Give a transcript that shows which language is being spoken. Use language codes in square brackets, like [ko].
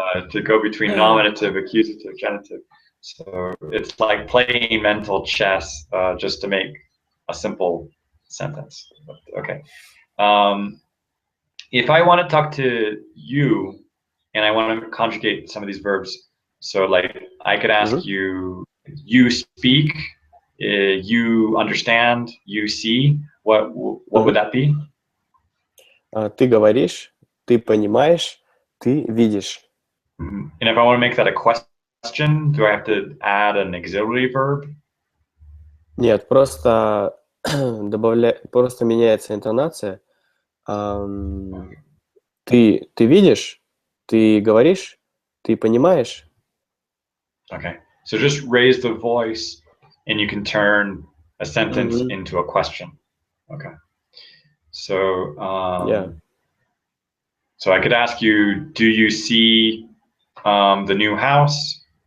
[en] To go between nominative, accusative, genitive. So it's like playing mental chess, just to make a simple sentence. But, okay. If I want to talk to you and I want to conjugate some of these verbs, so like I could ask you, you speak, you understand, you see. What would that be? [ru] Ты говоришь, ты понимаешь, ты видишь. [en] And if I want to make that a question, do I have to add an auxiliary verb? [ru] Нет, просто просто меняется интонация. Ты видишь, ты говоришь, ты понимаешь. [en] Okay, so just raise the voice and you can turn a sentence into a question. Okay, so so I could ask you, do you see the new house?